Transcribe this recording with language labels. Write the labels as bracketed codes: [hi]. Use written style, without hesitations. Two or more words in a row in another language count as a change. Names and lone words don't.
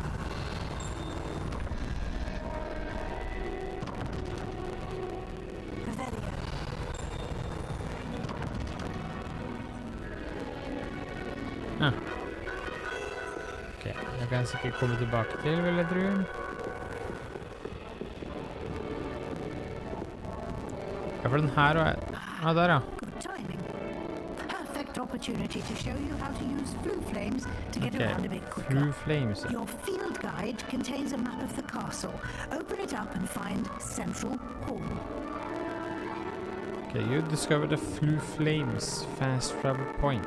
[no] Ja. Ok, jeg kan sikkert komme tilbake til, vil jeg tro. Ja, for den her og... Ah, der, ja. [en] Opportunity to show you how to use flue flames to get around a bit quicker. Flue flames. Your field guide contains a map of the castle. Open it up and find Central Hall. Okay, you discovered the flue flames fast travel point.